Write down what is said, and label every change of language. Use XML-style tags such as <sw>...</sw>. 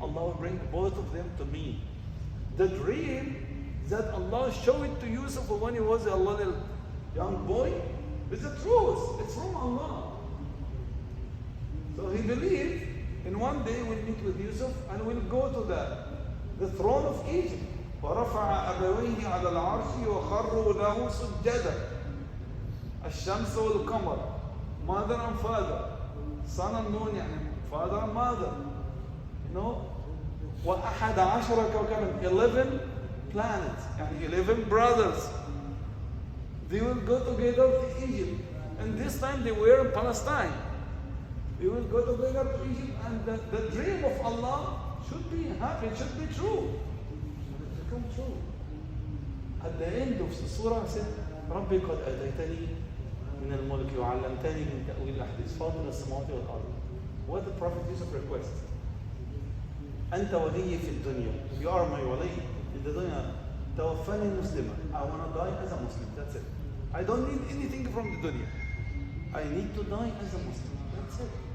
<en>Allah will bring both of them to me. The dream that Allah showed it to Yusuf when he was a little young boy is the truth. It's from Allah. So he believed, and one day we'll meet with Yusuf and we'll go to the throne of Egypt.</en> <ar>ورفع أبويه على العرش وخروا له سجدا. الشمس والقمر,</ar> <en>mother and father, son and moon, يعني father and mother. You know,</en> <ar>وأحد عشر كوكبا,</ar> <en>11 planets, يعني 11 brothers. They will go together to Egypt, and this time they were in Palestine. They will go together to Egypt, and the dream of Allah should be happy, it should be true. It will become true.</en> <ar>At the end of the surah, it said, ربي قد أتيتني من الملك وعلمتني من تأويل الأحاديث فاطر السماوات والأرض.</ar> <en>What the Prophet Yusuf requests?</en> <ar>أنت ولي في الدنيا.</ar> <en>You are my wali in the dunya.</en> <ar>توفني مسلما.</ar> <en>I want to die as a Muslim. That's it. I don't need anything from the dunya. I need to die as a Muslim. That's it.</en>